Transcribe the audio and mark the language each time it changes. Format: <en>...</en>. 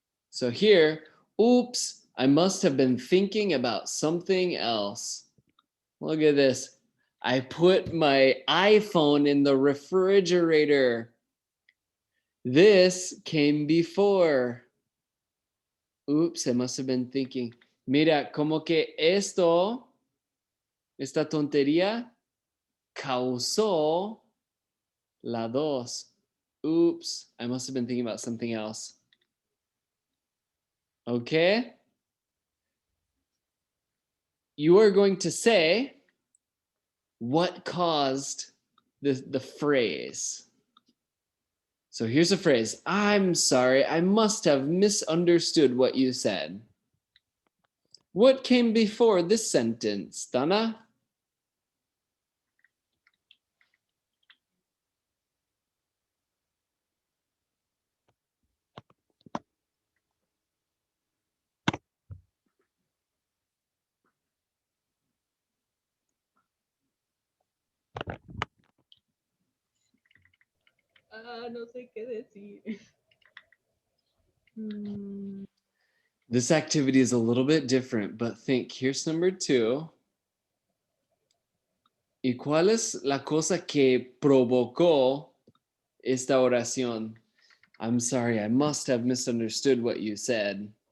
<en>So here, oops, I must have been thinking about something else. Look at this. I put my iPhone in the refrigerator. This came before. Oops, I must have been thinking.</en> <es>Mira, como que esta tontería causó la dos.</es> <en>Oops, I must have been thinking about something else. Okay? You are going to say what caused the phrase. So here's a phrase. I'm sorry, I must have misunderstood what you said. What came before this sentence, Dana?</en> <es>No sé qué decir.</es> <en>This activity is a little bit different, but think, here's number 2.</en> <es>¿Y cuál es la cosa que provocó esta oración?</es> <en>I'm sorry, I must have misunderstood what you said.</en>